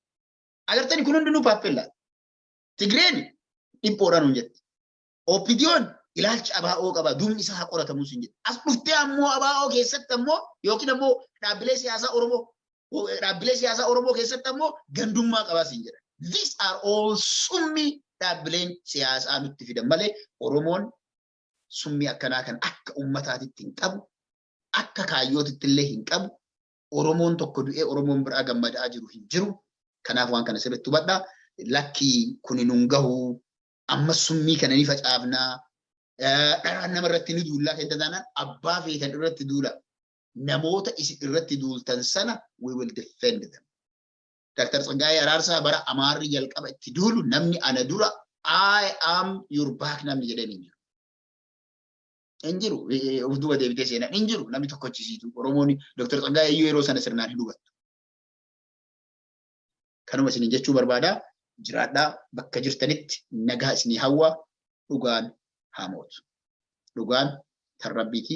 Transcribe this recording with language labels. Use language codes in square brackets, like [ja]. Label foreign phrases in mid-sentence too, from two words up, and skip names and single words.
[om] Agartani kun hundinuu paappellaa. Tigreen dhiphoodhaan nuun jette. OPDO'n ilaalcha ABO qabaa, duubni isaa haa qoratamu siin jedhu. As dhuftee ammoo ABO keessatti ammoo yookiin ammoo dhaabbilee siyaasaa Oromoo keessatti ammoo gandummaa qabaa siin jedhan. [en] These are all [om] summii dhaabbileen siyaasaa nutti fidan malee Oromoon summii akkanaa kan akka ummataatitti hin qabu, akka kaayyootitti illee hin qabu. Oromoon tokko du'ee Oromoon biraa gammadaa jiru hin jiru. Kanaaf waan kana sirriitti hubadhaa. Lakkii kuni nun gahu amma summii kana ni facaafnaa. Dharaan nama irratti ni duullaa kan taanaan abbaa feetan irratti duula. Namoota isin irratti duultan sana [en] we will defend them. [om] Dr. Tsaggaayee Araarsaa bara Amaarri jalqaba itti duulu namni ana dura [en] I am your back [om] namni jedhanii jiru. Injiru of duba deebitee seenaa injiru namni tokkochisiitu Oromoon Dr. Tsaggaayee yeroo sana sirnaan hin hubattu. Kanuma isin jechuu barbaada. Jiraadhaa bakka jirtanitti nagaa isinii hawwa. Dhugaan haa mootu. Dhugaan tan rabbiiti.